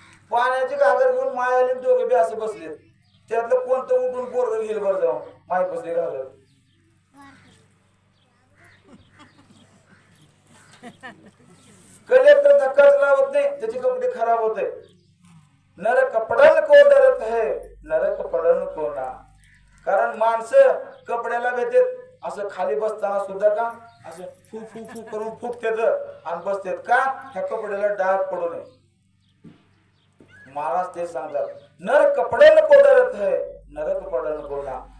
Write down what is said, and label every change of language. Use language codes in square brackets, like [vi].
[mr] पाण्याची घागर घेऊन माय आली, दोघे बी असे बसलेत. त्यातलं कोणतं उठून पोरग घेईल बरं जाऊन माय बसले घागर? कलेक्टर धक्काच लावत नाही, त्याचे कपडे खराब होते. [hi] नर कपडन को डरत है, नर कपडन को ना. [mr] कारण माणसं कपड्याला भेटत असं खाली बसताना सुद्धा का असं फू फू फू करून फुकतेत आणि बसतेत का? ह्या कपड्याला डाग पडू नये. महाराज ते सांगतात, [hi] नर कपडन को डरत है, नर कपडन को ना.